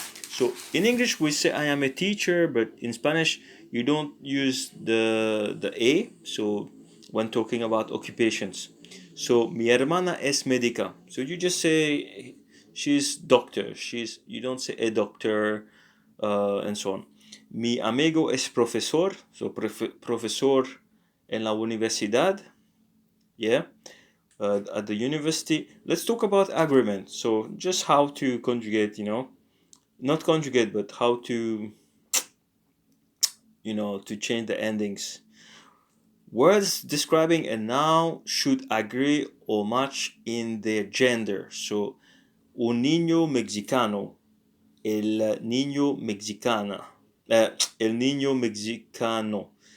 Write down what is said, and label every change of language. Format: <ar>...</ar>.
<en>So in English we say I am a teacher, but in Spanish you don't use the a. So when talking about occupations, so</en> <es>mi hermana es médica.</es> <en>So you just say she's doctor. You don't say a doctor, and so on.</en> <es>Mi amigo es profesor. So profesor en la universidad.</es> <en>Yeah. At the university. Let's talk about agreement. So just how to conjugate, not conjugate, but how to, to change the endings. Words describing a noun should agree or match in their gender.</en> <es>So, un niño mexicano, el niño mexicana, el niño mexicano.</es>